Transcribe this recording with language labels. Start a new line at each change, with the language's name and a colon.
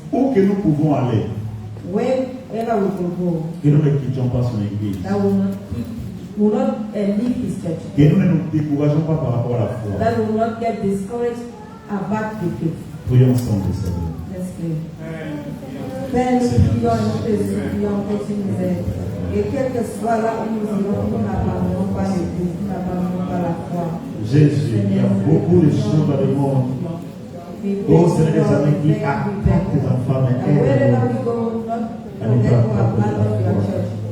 French: Où que nous pouvons aller,
English: Wherever we will go,
French: que nous ne quittions pas son église.
English: that will not leave his church.
French: Que nous ne nous décourageons pas par rapport à la foi.
English: That will not get discouraged about the faith.
French: Prions ensemble, Seigneur.
English: Let's pray.
French: Père, nous prions et nous te supplions que tu nous aides. Et quel que soit là où nous irons, nous n'abandonnons pas l'Église, nous n'abandonnons pas la foi. Jésus, il y a beaucoup de choses dans le monde. Oh, Seigneur, des amis qui attaquent tes enfants, mais
English: And wherever
French: aide-nous.
English: we go, not forget to abandon your church.